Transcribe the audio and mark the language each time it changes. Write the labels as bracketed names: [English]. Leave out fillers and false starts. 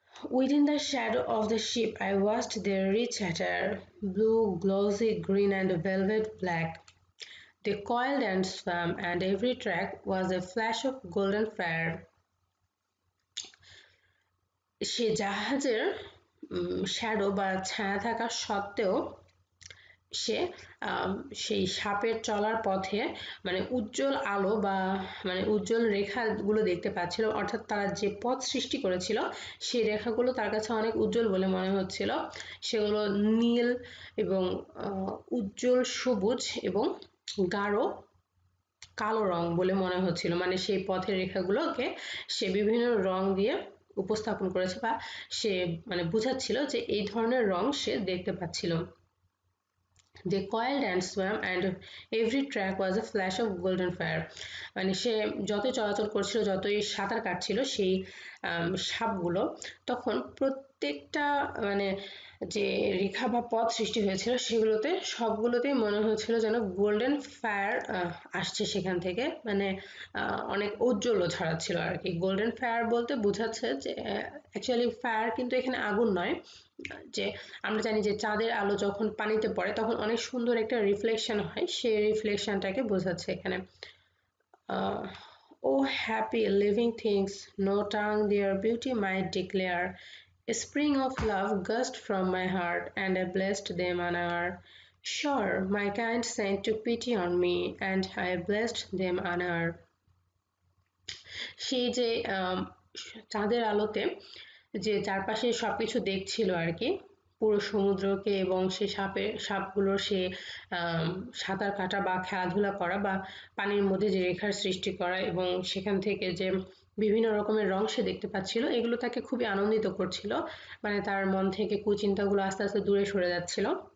[English] Within the shadow of the ship I watched their rich attire, blue, glossy, green and velvet black. They coiled and swam, and every track was a flash of golden fire. [Bangla] সে জাহাজের shadow বা ছায়া থাকা সত্ত্বেও সে সেই সাপের চলার পথে মানে উজ্জ্বল আলো বা মানে উজ্জ্বল রেখাগুলো দেখতে পাচ্ছিল, অর্থাৎ তারা যে পথ সৃষ্টি করেছিল সেই রেখাগুলো তার কাছে অনেক উজ্জ্বল বলে মনে হচ্ছিল। সেগুলো নীল এবং উজ্জ্বল সবুজ এবং গাঢ় কালো রং বলে মনে হচ্ছিল, মানে সেই পথের রেখাগুলোকে সে বিভিন্ন রং দিয়ে উপস্থাপন করেছে বা সে মানে বোঝাচ্ছিল যে এই ধরনের রং সে দেখতে পাচ্ছিল। [English] They coiled and swam and every track was a flash of golden fire. [Bangla] মানে সে যতই চলাচল করছিল, যতই সাঁতার কাটছিল সেই সাপগুলো, তখন প্রত্যেকটা মানে যে রেখা বা পথ সৃষ্টি হয়েছিল সেগুলোতে সবগুলোতেই মনে হচ্ছিল যেন গোল্ডেন ফায়ার আসছে সেখান থেকে, মানে অনেক ঔজ্জ্বল্য ছড়াচ্ছিল আর কি। গোল্ডেন ফায়ার বলতে বোঝাচ্ছে যে অ্যাকচুয়ালি ফায়ার কিন্তু এখানে আগুন নয়, যে আমরা জানি যে চাঁদের আলো যখন পানিতে পড়ে তখন অনেক সুন্দর একটা রিফ্লেকশন হয়, সেই রিফ্লেকশনটাকে বোঝাচ্ছে এখানে। [English] Oh happy living things, no tongue their beauty might declare. A spring of love gushed from my heart, and I blessed them unaware. Sure, my kind saint took pity on me, and I blessed them unaware. [Bangla] সেই যে চাঁদের আলোতে যে চারপাশে সবকিছু দেখছিল আর কি, পুরো সমুদ্রকে এবং সে সাপগুলোর সে সাঁতার কাটা বা খেলাধুলা করা বা পানির মধ্যে যে রেখার সৃষ্টি করা এবং সেখান থেকে যে বিভিন্ন রকমের রং সে দেখতে পাচ্ছিল, এগুলো তাকে খুবই আনন্দিত করছিল, মানে তার মন থেকে কুচিন্তাগুলো আস্তে আস্তে দূরে সরে যাচ্ছিল।